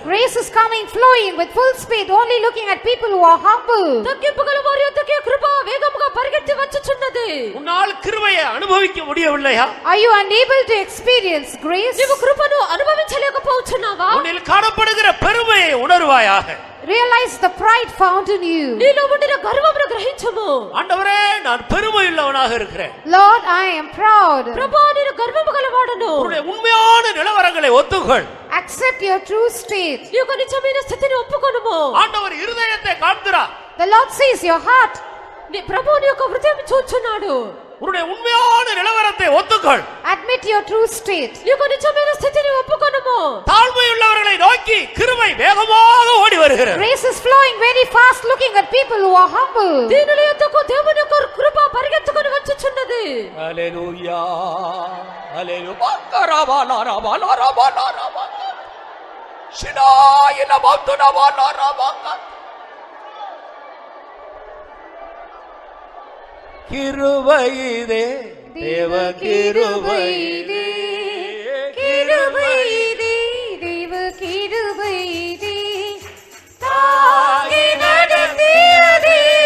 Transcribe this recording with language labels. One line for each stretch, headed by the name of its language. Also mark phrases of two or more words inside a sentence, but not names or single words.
English: Grace is coming flowing with full speed, only looking at people who are humble.
Telugu: తగ్గింపుగల వారి యొద్దకే కృప వేగముగా పరిగెత్తి వచ్చుచున్నది.
Tamil: உன்னால் கிருபையை அனுபவிக்க முடியவில்லையா?
English: Are you unable to experience grace?
Telugu: నీవు కృపను అనుభవించలేకపోతున్నావా?
Tamil: உன்னில் காணப்படுகிற பெருமையை உணர்வாயாக.
English: Realize the pride found in you.
Telugu: నీలో ఉండిన గర్వమును గ్రహించుము.
Tamil: ஆண்டவரே, நான் பெருமை உள்ளவனாக இருக்கிறேன்.
English: Lord, I am proud.
Telugu: ప్రభువా, నేను గర్వము గలవాడను.
Tamil: உன்னுடைய உண்மையான நிலவரங்களை ஒத்துக்கொள்.
English: Accept your true state.
Telugu: నీ యొక్క నిజమైన స్థితిని ఒప్పుకొనుము.
Tamil: ஆண்டவர் இருதயத்தை காண்கிறார்.
English: The Lord sees your heart.
Telugu: నీ ప్రభువు నీ యొక్క హృదయం చూచున్నాడు.
Tamil: உன்னுடைய உண்மையான நிலவரத்தை ஒத்துக்கொள்.
English: Admit your true state.
Telugu: నీ యొక్క నిజమైన స్థితిని ఒప్పుకొనుము.
Tamil: தாழ்மையுள்ளவர்களை நோக்கி கிருபை வேகமாக ஓடி வருகிறது.
English: Grace is flowing very fast, looking at people who are humble.
Telugu: దీనుల యొద్దకు దేవుని యొక్క కృప పరిగెత్తుకొని వచ్చుచున్నది. హల్లెలూయా హల్లెలూయా బకరబాలారాబాలారాబాలారాబా షినాయినబాతునబాలారాబా
Tamil: கிருபையிதே தேவ கிருபையிதே கிருபையிதே தேவ கிருபையிதே தாங்கி நடத்தியதே